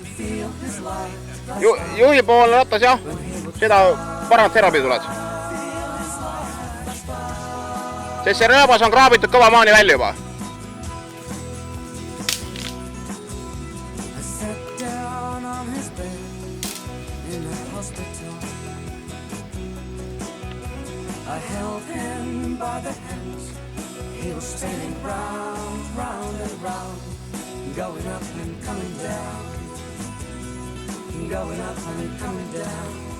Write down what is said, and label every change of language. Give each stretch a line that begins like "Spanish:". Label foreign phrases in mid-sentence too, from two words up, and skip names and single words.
Estonian: Juhi poolne ratas jah, seda paremalt servapi tuled. Sest see rööbas on kraabitud kõva maani välja juba.
English: I held him by the hands. He was spinning round, round and round, going up and coming down, going up and coming down.